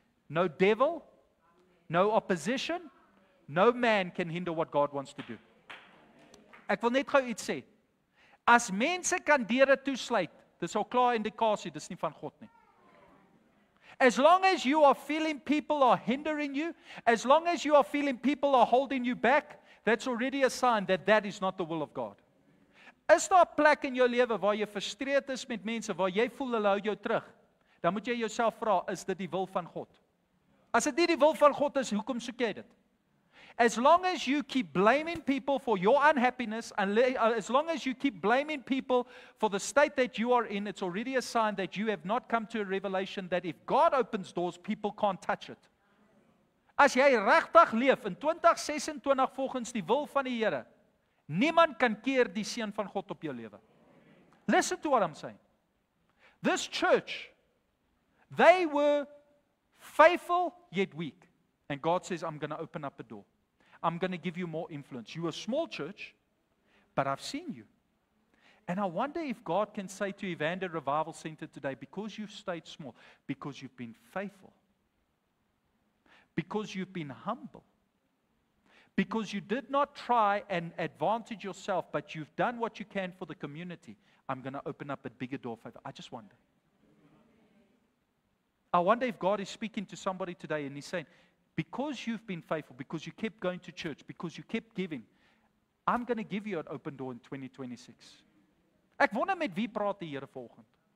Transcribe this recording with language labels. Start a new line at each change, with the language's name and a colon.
English: No devil, no opposition, no man can hinder what God wants to do.
Afrikaans: Ek wil net gou iets sê. As mense kan deure toesluit, dis al klaar indikasie, dis nie van God nie.
English: As long as you are feeling people are hindering you, as long as you are feeling people are holding you back, that's already a sign that that is not the will of God.
Afrikaans: Is daar 'n plek in jou lewe waar jy frustreerd is met mense, waar jy voel hulle hou jou terug? dan moet jy jouself vra, is dit die wil van God? As dit nie die wil van God is, hoekom soek jy dit?
English: As long as you keep blaming people for your unhappiness, and as long as you keep blaming people for the state that you are in, it's already a sign that you have not come to a revelation that if God opens doors, people can't touch it.
Afrikaans: As jy regtig leef in 2026 volgens die wil van die Here, niemand kan keer die seën van God op jou lewe.
English: Listen to what I'm saying. This church, they were faithful yet weak. And God says, I'm going to open up a door. I'm going to give you more influence. You're a small church, but I've seen you. And I wonder if God can say to Evander Revival Center today, because you've stayed small, because you've been faithful, because you've been humble, because you did not try and advantage yourself, but you've done what you can for the community, I'm going to open up a bigger door for you. I just wonder. I wonder if God is speaking to somebody today and He's saying, because you've been faithful, because you kept going to church, because you kept giving, I'm going to give you an open door in 2026.
Afrikaans: Ek wonder met wie praat die Here volgende.